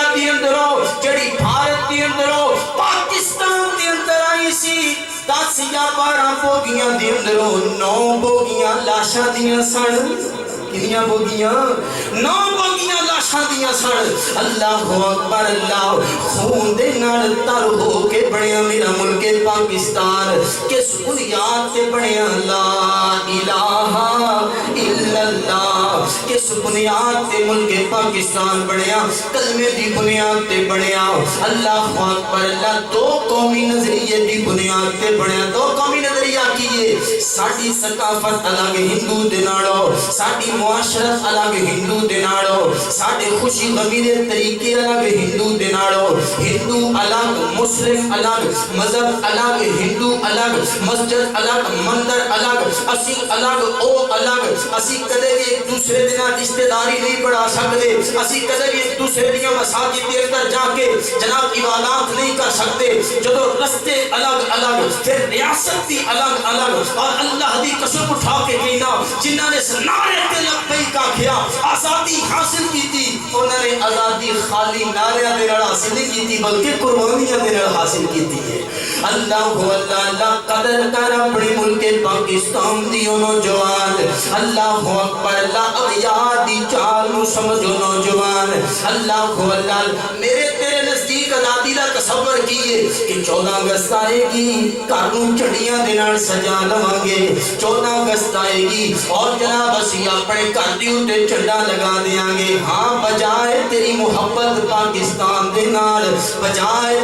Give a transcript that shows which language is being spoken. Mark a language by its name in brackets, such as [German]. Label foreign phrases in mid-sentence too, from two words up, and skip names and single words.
[Punjabi] ਦੇ ਅੰਦਰੋਂ ਜੜੀ ਭਾਰਤ ਦੇ ਅੰਦਰੋਂ ਪਾਕਿਸਤਾਨ ਦੇ ਅੰਦਰ ਆਈ ਸੀ 10 ਯਾ 12 ਬੋਗੀਆਂ ਦੇ ਅੰਦਰੋਂ 9 ਬੋਗੀਆਂ ਲਾਸ਼ਾਂ ਦੀਆਂ ਸਨ ਕਿਤਨੀਆਂ ਬੋਗੀਆਂ 9 ਬੋਗੀਆਂ ਲਾਸ਼ਾਂ ਦੀਆਂ ਸਨ [Arabic] الله أكبر الله [Punjabi] ਖ਼ੂਨ ਦੇ ਨਾਲ ਤਰ ਹੋ ਕੇ ਬਣਿਆ ਮੇਰਾ ਮੁਲਕ ਪਾਕਿਸਤਾਨ ਕਿਸ ਬੁਨਿਆਦ ਤੇ ਬਣਿਆ [Arabic] لا إله إلا الله [Punjabi] ਕਿਸ ਬੁਨਿਆਦ ਤੇ ਮੁਲਕ ਪਾਕਿਸਤਾਨ ਬਣਿਆ ਕਲਮੇ ਦੀ ਬੁਨਿਆਦ ਤੇ ਬਣਿਆ [Arabic] الله أكبر الله [Punjabi] ਦੋ ਕੌਮੀ ਨਜ਼ਰੀਏ ਦੀ ਬੁਨਿਆਦ ਤੇ ਬਣਿਆ ਦੋ ਕੌਮੀ ਨਜ਼ਰੀਆ ਕੀ ਏ ਸਾਡੀ ਸਕਾਫ਼ਤ ਅਲੱਗ ਹਿੰਦੂ ਦੇ ਨਾਲੋਂ ਸਾਡੀ ਮੁਆਸ਼ਰਤ ਅਲੱਗ ਹਿੰਦੂ ਦੇ ਨਾਲੋਂ ਸਾਡੇ ਖ਼ੁਸ਼ੀ ਗ਼ਮੀ ਦੇ ਤਰੀਕੇ ਅਲੱਗ ਹਿੰਦੂ ਦੇ ਨਾਲੋਂ ਹਿੰਦੂ ਅਲੱਗ ਮੁਸਲਿਮ ਅਲੱਗ ਮਜ਼ਹਬ ਅਲੱਗ ਹਿੰਦੂ ਅਲੱਗ ਮਸਜਿਦ ਅਲੱਗ ਮੰਦਰ ਅਲੱਗ ਅਸੀ ਅਲੱਗ ਓ ਅਲੱਗ ਅਸੀ ਕਦੇ ਭੀ ਇਕ ਦੂਸਰੇ ਦੇ ਨਾਲ ਰਿਸ਼ਤੇਦਾਰੀ ਨਹੀਂ ਵਧਾ ਸਕਦੇ ਅਸੀ ਕਦੇ ਭੀ ਇਕ ਦੂਸਰੇ ਦੀ ਮਸਾਜਿਦ ਦੇ ਅੰਦਰ ਜਾ ਕੇ ਜਨਾਬ ਇਬਾਦਤ ਨਹੀਂ ਕਰ ਸਕਦੇ ਜਦੋਂ ਰਸਤੇ ਅਲੱਗ ਅਲੱਗ ਫਿਰ ਰਿਆਸਤ ਭੀ ਅਲੱਗ ਅਲੱਗ ਔਰ ਅੱਲਾਹ ਦੀ ਕਸਮ ਉਠਾ ਕੇ ਕਹਿਣਾ ਜਿਨ੍ਹਾਂ ਨੇ ਨਾਰੇ ਤੇ ਲੱਬੈਕ ਆਖਿਆ [Urdu] آزادی حاصل کی تھی انہوں نے آزادی خالی [Punjabi] ਨਾਰਿਆਂ ਦੇ ਨਾਲ [Urdu] حاصل نہیں کی تھی بلکہ قربانیاں [Punjabi] ਦੇ ਨਾਲ [Urdu] حاصل کی تھی [Punjabi] ਅੱਲਾਹ ਅੱਲਾਹ ਕਦਰ ਕਰ ਅਪਣੇ ਮੁਲਕ ਪਾਕਿਸਤਾਨ ਦੀ ਨੌਜਵਾਨ [Arabic] الله أكبر الله [Punjabi] ਅਗ਼ਯਾਰ ਦੀ ਚਾਲ ਨੂੰ ਸਮਝੋ ਨੌਜਵਾਨ ਅੱਲਾਹ ਅੱਲਾਹ ਮੇਰੇ ਤੇਰੇ ਨਜ਼ਦੀਕ ਆਜ਼ਾਦੀ ਦਾ ਤਸੱਵੁਰ ਕੀ ਏ ਕਿ 14 ਅਗਸਤ ਆਏਗੀ ਘਰ ਨੂੰ ਝੰਡੀਆਂ ਦੇ ਨਾਲ ਸਜਾ ਲਵਾਂਗੇ 14 ਅਗਸਤ ਆਏਗੀ ਔਰ ਜਨਾਬ ਅਸੀ ਅਪਣੇ ਘਰ ਦੇ ਉੱਤੇ ਝੰਡਾ ਲਗਾ ਦੇਂਗੇ ਹਾਂ ਬਜਾਏ ਤੇਰੀ ਮੋਹੱਬਤ ਪਾਕਿਸਤਾਨ ਦੇ ਨਾਲ ਬਜਾਏ